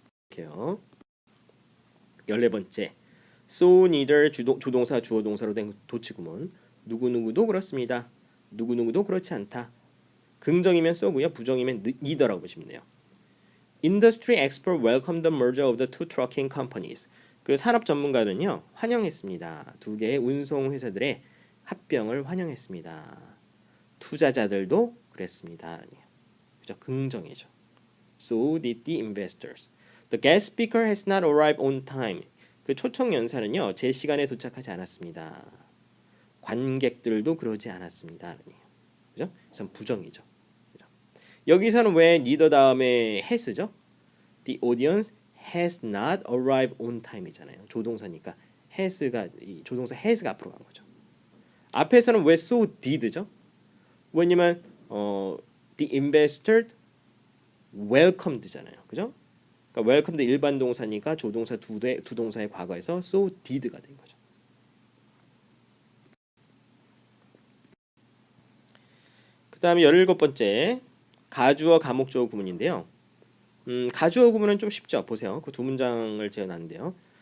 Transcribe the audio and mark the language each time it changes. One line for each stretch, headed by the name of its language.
Korean: 이렇게요. 14번째 so neither 조동사 주어 동사로 된 도치 구문 누구누구도 그렇습니다. 누구누구도 그렇지 않다. 긍정이면 so고요. 부정이면 neither라고 보시면 돼요.
English: Industry expert welcomed the merger of the two trucking companies.
Korean: 그 산업 전문가는요 환영했습니다. 두 개의 운송 회사들의 합병을 환영했습니다. 투자자들도 그랬습니다. 그죠? 긍정이죠.
English: So did the investors. The guest speaker has not arrived on time.
Korean: 그 초청 연사는요 제 시간에 도착하지 않았습니다. 관객들도 그러지 않았습니다. 그죠? 그래서 부정이죠. 그죠? 여기서는 왜 neither 다음에 has죠?
English: The audience has not arrived on time
Korean: 이잖아요. 조동사니까 has가 이 조동사 has가 앞으로 간 거죠. 앞에서는 왜 so did죠? 왜냐면 the investor welcomed잖아요. 그죠? 그러니까 welcomed 일반 동사니까 조동사 두 동사의 과거에서 so did가 된 거죠. 그다음에 17번째 가주어 가목적어 구문인데요. 가주어 구문은 좀 쉽죠. 보세요. 그 두 문장을 제어놨는데요.